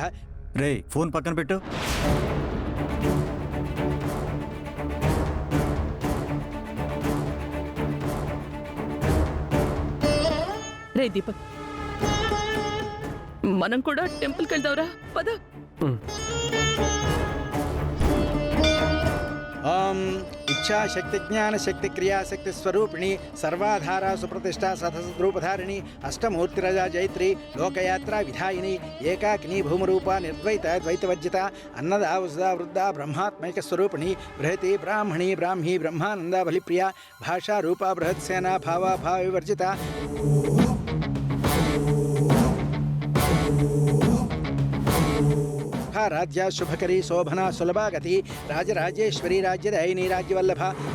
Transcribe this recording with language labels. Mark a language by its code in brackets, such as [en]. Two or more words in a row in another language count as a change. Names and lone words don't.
[te] రే ఫోన్ పక్కన పెట్టు. రే దీపక్, మనం కూడా టెంపుల్కి వెళ్దాంరా, పద. [sa] ओम इच्छाशक्ति ज्ञानशक्ति क्रियाशक्ति स्वरूपिणी सर्वाधारा सुप्रतिष्ठा सतसद्रूपधारिणी अष्टमूर्तिरजा जैत्री लोकयात्रा विधायिनी एकाकिनी भूमरूपा निर्द्वैत द्वैतवर्जिता अन्नदा वसुधा वृद्धा ब्रह्मात्मैक स्वरूपिणी बृहति ब्राह्मणी ब्राह्मी ब्रह्मानंदा बलिप्रिया भाषा रूपा बृहत्सेना भावा भाव विवर्जिता राज्या शुभकरी शोभना सुलभा गति राजराजेश्वरी राज्यदायिनी राज्यवल्लभा.